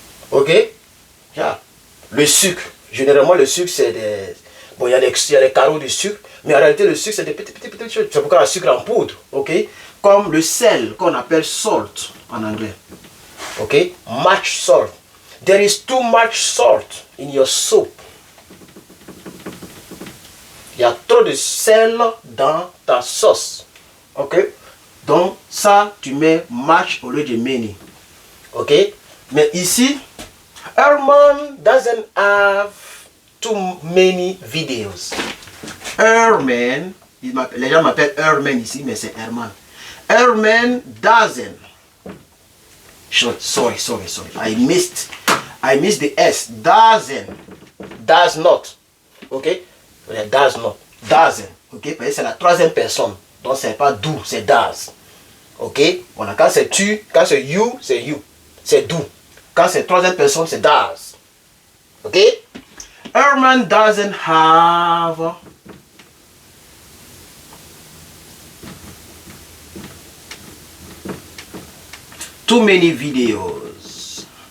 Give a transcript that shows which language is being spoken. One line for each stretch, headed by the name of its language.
French: Ok? Yeah. Le sucre. Généralement, le sucre, c'est des... Bon, il y a des carreaux de sucre. Mais en réalité, le sucre, c'est des petites choses. C'est pourquoi le sucre en poudre. Ok? Comme le sel qu'on appelle salt en anglais.
English: Ok? Much salt. There is too much salt in your soup.
French: Il y a trop de sel dans ta sauce. Ok? Donc, ça, tu mets much au lieu de many. Ok? Mais ici,
English: Herman doesn't have too many videos.
French: Herman, les gens m'appellent Herman ici, mais c'est Herman.
English: Herman doesn't. Sorry. I missed the S. Does not. Ok? Does not. Doesn't. Ok?
French: C'est la troisième personne. Donc c'est pas do, c'est does. Ok? Voilà. Quand c'est tu, quand c'est you, c'est you. C'est do. Quand c'est troisième personne, c'est does. Ok?
English: Herman doesn't have too many videos.